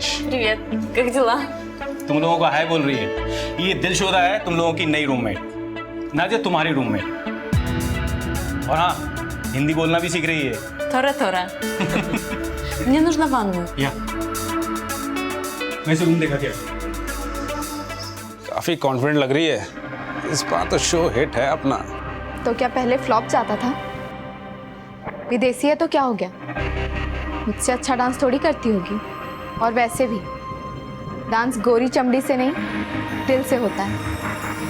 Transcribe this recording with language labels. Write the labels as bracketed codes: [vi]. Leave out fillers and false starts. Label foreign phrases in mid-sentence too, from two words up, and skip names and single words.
[ru] Привет, как дела? [hi] तुम लोगों को हाय बोल रही है। ये दिलशोदा है तुम लोगों की नई रूममेट, नाजिया तुम्हारी रूममेट। और हाँ, हिंदी बोलना भी सीख रही है। [ru] थोड़ा Мне нужна ванную. [hi] या वैसे रूम देखा क्या? काफी कॉन्फिडेंट लग रही है। इस बार तो शो हिट है अपना। तो क्या पहले फ्लॉप चाहता था? विदेशी है तो क्या हो गया? मुझसे अच्छा डांस थोड़ी करती होगी। और वैसे भी डांस गोरी चमड़ी से नहीं, दिल से होता है।